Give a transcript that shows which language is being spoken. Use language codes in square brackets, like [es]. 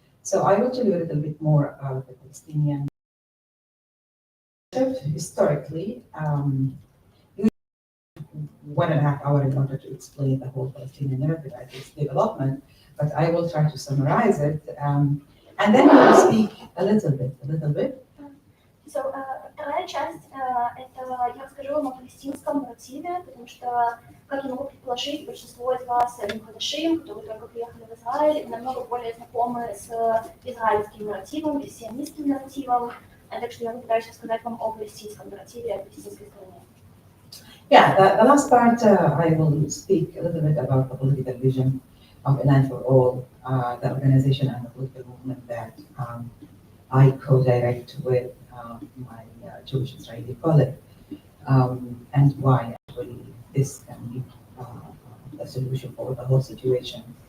[en] So I will tell you a little bit more about the Palestinian narrative. Historically, 1.5 hours in order to explain the whole Palestinian narrative and its development, but I will try to summarize it, and then we will speak a little bit. [ru] So, вторая часть – это я расскажу вам о палестинском нарративе, потому что, как я могу предположить, большинство из вас Олим Хадашим, которые только приехали в Израиль, намного более знакомы с израильским нарративом и сионистским нарративом, так что я попытаюсь рассказать вам о палестинском нарративе, о палестинской стороне. [en] Yeah, the last part I will speak a little bit about the political vision of Land for All, the organization and the political movement that I co-direct with my Jewish Israeli colleague, and why actually this can be the solution for the whole situation.